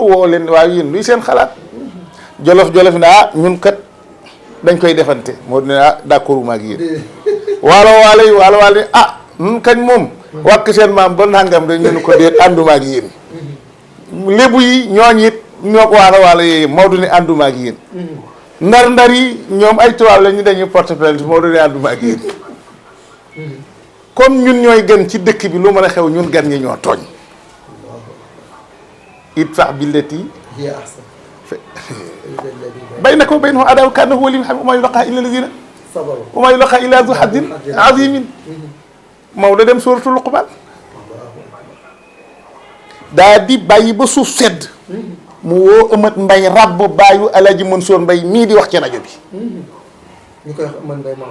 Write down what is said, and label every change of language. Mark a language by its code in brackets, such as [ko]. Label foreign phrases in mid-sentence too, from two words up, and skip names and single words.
[wo] woo leen waaye yéen luy seen xalaat jolof ne ñun kat dañ koy defante moo ne d'accord ma ak yéen waalo yi ñun kañ moom wàkk seen maam ba nangam rek ñu ko déet ànduma ak yéen lébu yi ñooñ it ñoo ko waalo yooyu Maodo ne ànduma ak yéen ndar yi ñoom ay tubaab la ñu dañuy [fr] porte plainte [wo] Maodo ne ànduma ak yéen comme ñun ñooy gën ci dëkk bi lu mën a xew ñun gan ñi ñoo tooñ [ar] ادفع بالتي هي أحسن بينك وبينه عداوة كأنه ولي حميم وما يلقاها إلا الذين صبروا وما يلقاها إلا ذو حظ عظيم [wo] Maodo dem suuratul Luqmaan daa di bàyyi ba suuf sedd mu woo Amat Mbay rabb baayu Alaaji Mansour Mbay mii di wax ci rajo bi ñu koy wax Amat Mbay Maodo